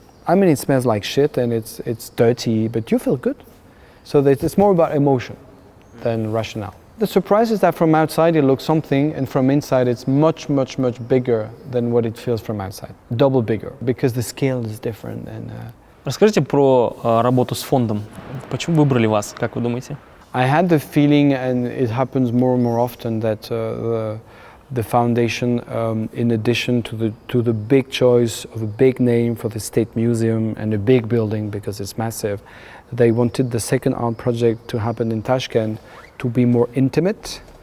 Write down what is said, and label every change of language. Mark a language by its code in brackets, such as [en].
[en] I mean, it smells like shit and it's dirty, but you feel good. So it's more about emotion than rationale. The surprise is that from outside it looks something, and from inside it's much bigger than what it feels from outside. Double bigger, because the scale is different. And [ru] Расскажите про работу с фондом. Почему выбрали вас, как вы думаете? [en] I had the feeling, and it happens more and more often, that the foundation, in addition to the big choice of a big name for the State Museum and a big building because it's massive, they wanted the second art project to happen in Tashkent to be more intimate,